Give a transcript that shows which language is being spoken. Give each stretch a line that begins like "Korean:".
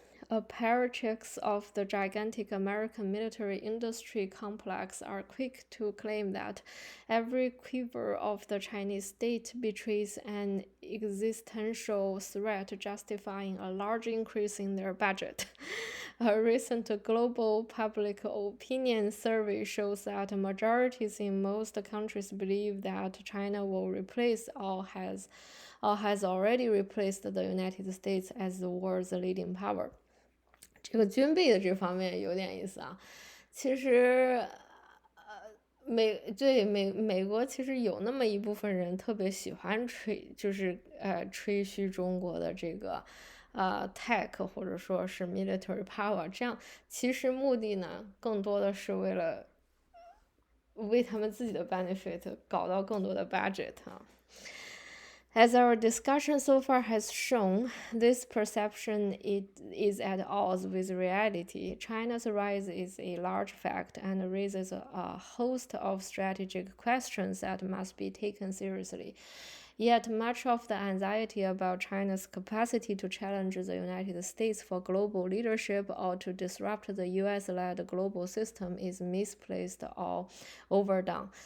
English: Apparatchiks of the gigantic American military industry complex are quick to claim that every quiver of the Chinese state betrays an existential threat justifying a large increase in their budget. A recent global public opinion survey shows that majorities in most countries believe that China will replace or has already replaced the United States as the world's leading power.
Chinese: 这个军备的这方面有点意思啊。其实，美国其实有那么一部分人特别喜欢吹嘘中国的这个tech 或者说是 military power， 这样其实目的呢更多的是为他们自己的 benefit 搞到更多的 budget 啊。
English: As our discussion so far has shown, this perception is at odds with reality. China's rise is a large fact and raises a host of strategic questions that must be taken seriously. Yet much of the anxiety about China's capacity to challenge the United States for global leadership or to disrupt the US-led global system is misplaced or overdone.